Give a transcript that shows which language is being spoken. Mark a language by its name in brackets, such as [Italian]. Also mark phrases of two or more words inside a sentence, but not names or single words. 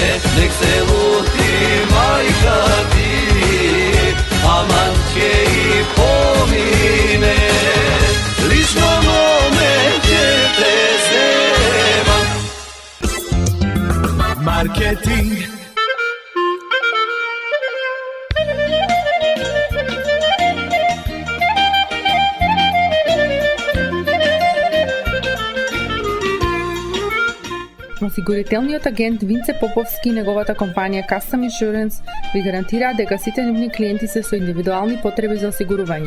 [Macedonian] Нек се лути мајка ти, аман ќе и помине. Лично моме те земам. Marketing. Осигурителниот агент Винце Поповски и неговата компанија Custom Insurance ви гарантираат дека сите нивни клиенти се со индивидуални потреби за осигурување.